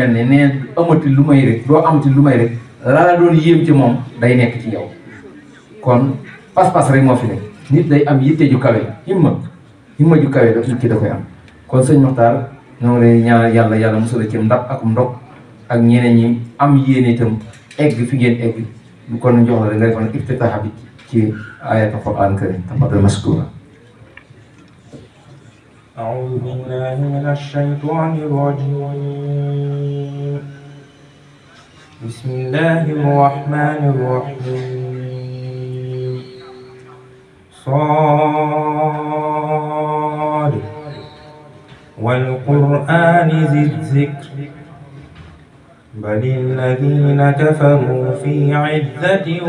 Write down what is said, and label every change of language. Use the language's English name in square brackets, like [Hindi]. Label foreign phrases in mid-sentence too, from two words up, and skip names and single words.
[Wolof] mel ne nee amati lu may rek doo amati lu may rek la doon yéem ci moom day nekk ci yow kon pas-pas rek moo fi nekk nit day am yitte ju kawe himma ju kawe daf nit ki da koy am kon sëñ Moxtaar ñoo lay ñaanal yàlla musal ci ndab ak ndog ak ñeneen ñi am yéene itam egg fi ngeen egg bu kon jox la rek nga defoon iftitaax bi ci [Arabic] آية القرآن الكريم تفضل مشكورا. أعوذ بالله من الشيطان الرجيم بسم الله الرحمن الرحيم صاد والقرآن ذي الذكر بل الذين كفروا في عزة